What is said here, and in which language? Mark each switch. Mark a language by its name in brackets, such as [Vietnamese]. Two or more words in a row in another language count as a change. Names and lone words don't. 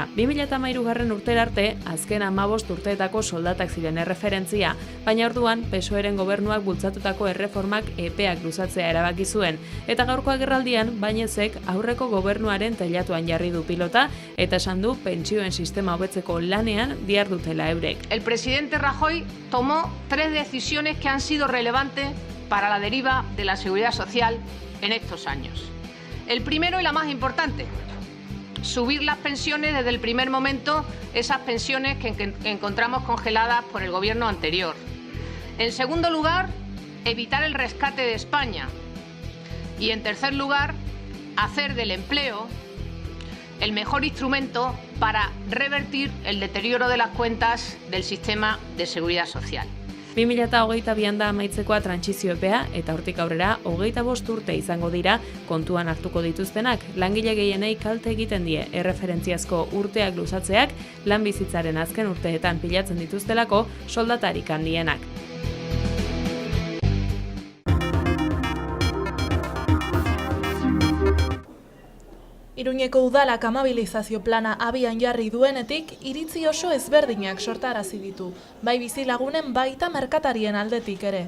[Basque] 2013 urtera arte azken 15 urteetako soldatak ziren erreferentzia, baina orduan PSOEren gobernuak bultzatutako erreformak epeak luzatzea erabaki zuen, eta gaurko agerraldian Bañezek aurreko gobernuaren teilatuan jarri du pilota eta esan du pentsioen sistema hobetzeko lanean dihardutela eurek. [Spanish] El presidente Rajoy tomó 3 decisiones que han sido relevantes para la deriva de la seguridad social en estos años. El primero y la más importante, subir las pensiones desde el primer momento, esas pensiones que encontramos congeladas por el gobierno anterior. En segundo lugar, evitar el rescate de España. Y en tercer lugar, hacer del empleo el mejor instrumento para revertir el deterioro de las cuentas del sistema de seguridad social. [Basque] 2022 da amaitzekoa trantsizio epea eta hortik aurrera 25 urte izango dira kontuan hartuko dituztenak. Langile gehienei kalte egiten die erreferentziazko urteak luzatzeak lan bizitzaren azken urteetan pilatzen dituztelako soldatarik handienak. Iruñeko udalak amabilizazio plana abian jarri duenetik, iritzi oso ezberdinak sortarazi ditu, bai bizilagunen baita merkatarien aldetik ere.